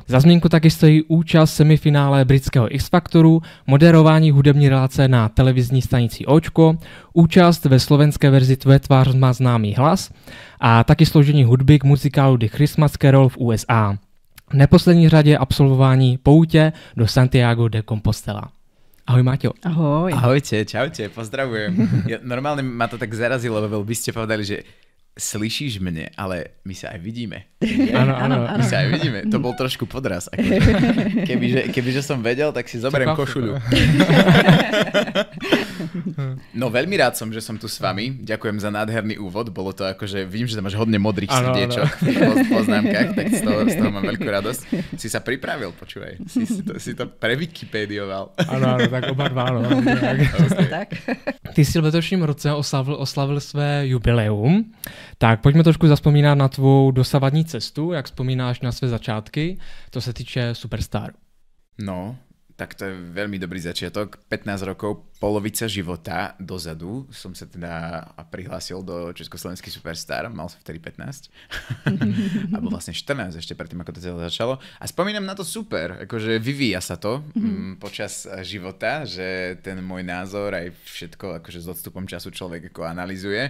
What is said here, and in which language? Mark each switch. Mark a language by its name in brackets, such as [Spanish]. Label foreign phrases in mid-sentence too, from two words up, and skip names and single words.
[Czech] Za zmínku taky stojí účast v semifinále britského X-Factoru, moderování hudební relace na televizní stanici Očko, účast ve slovenské verzi Tvoje tvář má známý hlas a taky složení hudby k muzikálu The Christmas Carol v USA. V neposlední řadě absolvování poutě do Santiago de Compostela. Ahoj Maťo. Ahoj. [Slovak] Ahojte, čaute, pozdravujem. Normálne ma to tak zarazilo, lebo vy ste povedali, že [Czech] slyšíš mne, [Slovak] ale my sa aj vidíme. Áno. My sa aj vidíme. To bol trošku podraz. Akože. Kebyže som vedel, tak si zoberiem košuľu. No veľmi rád som, že som tu s vami. Ďakujem za nádherný úvod. Bolo to akože, vidím, že tam máš hodne modrých srdiečok v poznámkach, tak z toho mám veľkú radosť. Si sa pripravil, počúvaj. Si to prewikipedioval. [Czech] Ano, tak oba dva, no. Tak. Ty jsi v letošním roce oslavil své jubileum, tak pojďme trošku zaspomínat na tvou dosavadní cestu, jak vzpomínáš na své začátky, co se týče Superstar. [Slovak] No, tak to je veľmi dobrý začiatok. 15 rokov, polovica života dozadu som sa teda prihlásil do Československý Superstar, mal som vtedy 15. Alebo vlastne 14 ešte predtým, ako to celé začalo. A spomínam na to super, akože vyvíja sa to počas života, že ten môj názor aj všetko, akože s odstupom času človek ako analyzuje.